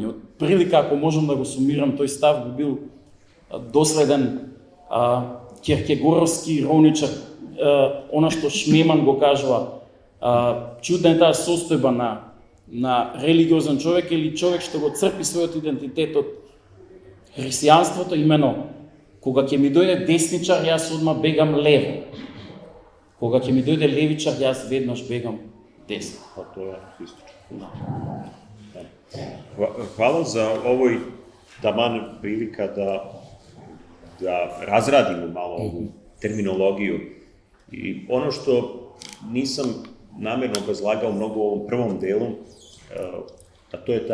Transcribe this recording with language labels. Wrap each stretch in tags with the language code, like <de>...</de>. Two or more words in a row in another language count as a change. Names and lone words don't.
<mk>Од прилика, ако можам да го сумирам, тој став би бил доследен киркегоровски ироничар, она што Шмеман го кажува, чудна е таа состојба на религиозен човек или човек што го црпи својот идентитет од христијанството, имено кога ќе ми дојде десничар, јас одма бегам лево. Кога ќе ми дојде левичар, јас веднаш бегам десно.</mk> <sr>Pa to je istično. Hvala za ovoj taman prilika da razradimo malo ovu terminologiju. I ono što nisam namjerno obrazlagao mnogo u ovom prvom delu, a to je</sr>